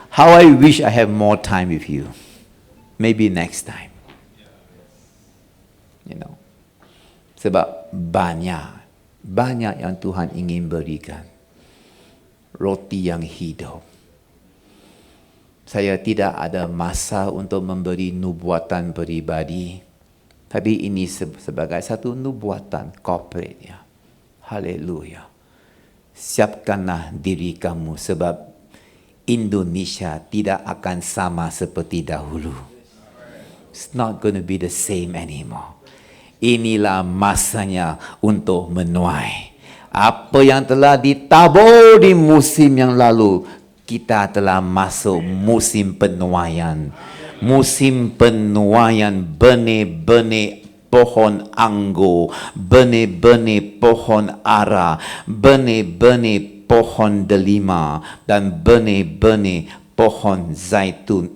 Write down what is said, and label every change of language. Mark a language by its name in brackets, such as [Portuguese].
[English] How I wish I have more time with you. Maybe next time. You know. [Malay] Sebab banyak yang Tuhan ingin berikan. Roti yang hidup. Saya tidak ada masa untuk memberi nubuatan peribadi. Tapi ini sebagai satu nubuatan corporate ya. Haleluya. Siapkanlah diri kamu sebab Indonesia tidak akan sama seperti dahulu. [English] It's not going to be the same anymore. [Malay] Inilah masanya untuk menuai. Apa yang telah ditabur di musim yang lalu, kita telah masuk musim penuaian. Musim penuaian benih-benih pohon anggur, benih-benih pohon ara, benih-benih pohon delima, dan benih-benih pohon zaitun.